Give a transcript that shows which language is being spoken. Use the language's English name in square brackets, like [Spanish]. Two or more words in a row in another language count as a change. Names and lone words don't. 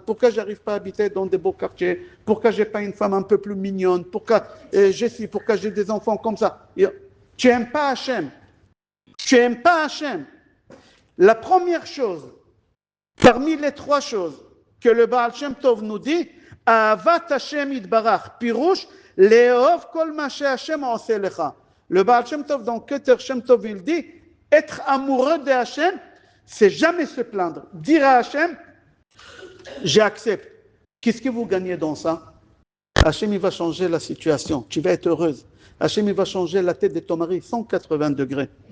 [French] Pourquoi je n'arrive pas à habiter dans des beaux quartiers? Pourquoi je n'ai pas une femme un peu plus mignonne? Pourquoi pourquoi j'ai des enfants comme ça? Tu n'aimes pas Hachem. Tu n'aimes pas Hachem. La première chose, parmi les trois choses que le Baal Shem Tov nous dit, [Hebrew] אהבת השם יתברך פירוש לאהוב כל מה השם עושה לך. [French] Le Baal Shem Tov, dans Keter Shem Tov, il dit, être amoureux de Hachem, c'est jamais se plaindre. Dire à Hachem, j'accepte. Qu'est-ce que vous gagnez dans ça? Hachem, il va changer la situation. Tu vas être heureuse. Hachem, il va changer la tête de ton mari 180 degrés.